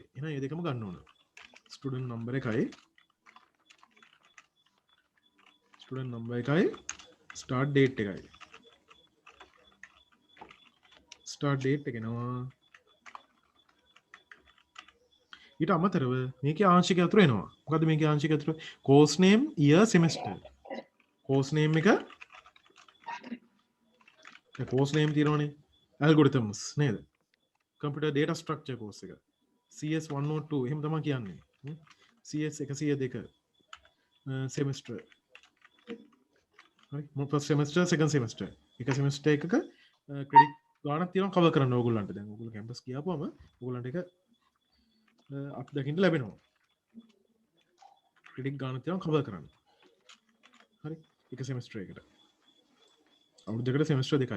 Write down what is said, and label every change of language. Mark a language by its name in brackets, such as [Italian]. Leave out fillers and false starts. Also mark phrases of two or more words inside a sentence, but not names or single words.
[Sinhala] එහෙනම් මේ දෙකම ගන්න ඕන. [English] student number [Sinhala] එකයි [English] start date [Sinhala] එකයි. [English] start date [Sinhala] එක එනවා. ඊට අමතරව මේකේ ආංශික අතුරු එනවා. මොකද්ද මේකේ ආංශික අතුරු? [English] course name, year, semester. course name එක course name තියෙනවනේ. [Sinhala] algorithms නේද? [English] computer data structure course එක. [Sinhala] CS 102 එහෙම තමයි කියන්නේ. CS 102 semester. හරි. [English] first semester, second semester. [Sinhala] එක semester එකක credit ගාණක් තියෙනවා cover කරන්න ඕගොල්ලන්ට. දැන් ඕගොල්ලෝ campus ගියාපුවම ඕගොල්ලන්ට එක අපි දකින්න ලැබෙනවා. ක්‍රෙඩිට් ගාණක් තියෙනවා cover කරන්න. හරි. එක semester එකකට. අවුරුද්දකට semester දෙකයි.